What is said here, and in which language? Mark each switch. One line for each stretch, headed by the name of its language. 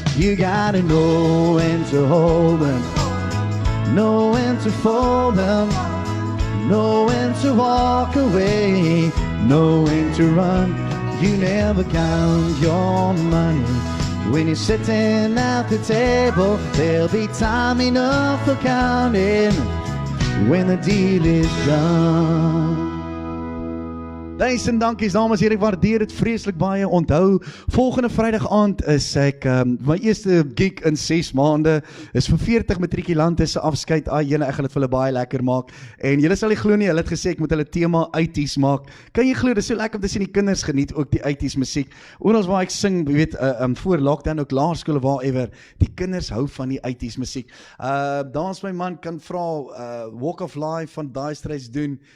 English: You gotta know when to hold them, know when to fold them, know when to walk away, know when to run. You never count your money when you're sitting at the table. There'll be time enough for counting when the deal is done.
Afrikaans: Duisend dankies dames en heren, ek waardeer dit vreeslik baie. Onthou, volgende Vrydag aand is ek my eerste gig in 6 maande. Is vir 40 matrikulante se afskeid. Jene, ek gaan dit vir hulle baie lekker maak. En julle sal nie glo nie, hulle het gesê ek moet hulle tema 80s maak. Kan jy glo, dit is so lekker om te sien die kinders geniet ook die 80s musiek. Oral waar ek sing, jy weet, voor lockdown ook laerskole whatever, die kinders hou van die 80s musiek. Dans my man kan vra Walk of Life van Dire Straits doen.